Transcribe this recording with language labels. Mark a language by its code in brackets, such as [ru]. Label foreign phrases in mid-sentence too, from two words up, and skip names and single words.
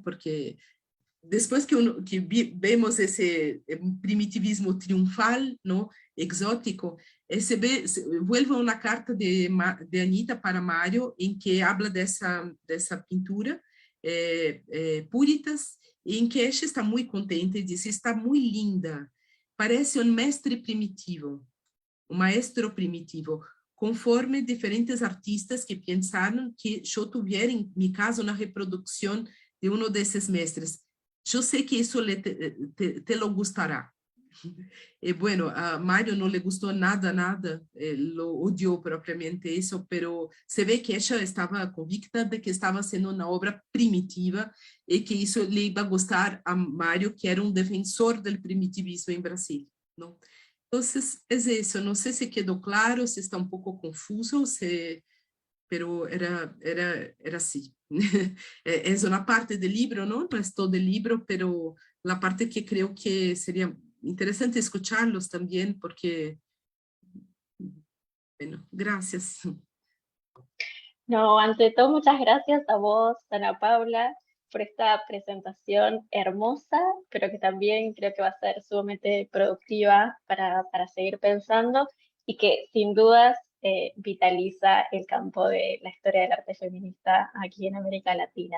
[es] Porque después que vemos ese primitivismo triunfal, ¿no? Exótico, vuelve una carta de Anita para Mario en que habla de esa pintura Puritas, [pt] em que ela está muito contente e diz, está muito linda, parece um mestre primitivo, um maestro primitivo, conforme diferentes artistas que pensaram que eu tivesse, em meu caso, uma reprodução de um desses mestres. Eu sei que isso [es] te lo gustará. E bueno, [pt] a Mário não le gostou nada, lo odiou propriamente isso, pero se vê que ela estava convicta de que estava sendo uma obra primitiva e que isso lhe ia gostar a Mário, que era um defensor do primitivismo em Brasil, não? Então, é isso, não sei se quedou claro, se está um pouco confuso, pero era assim. É uma parte do livro, não é todo o livro, pero a parte que creio que seria [es] interesante escucharlos también, porque, bueno, gracias. No, ante todo, muchas gracias a vos, Ana Paula, por esta presentación hermosa, pero que también creo que va a ser sumamente productiva para seguir pensando y que sin dudas vitaliza el campo de la historia del arte feminista aquí en América Latina.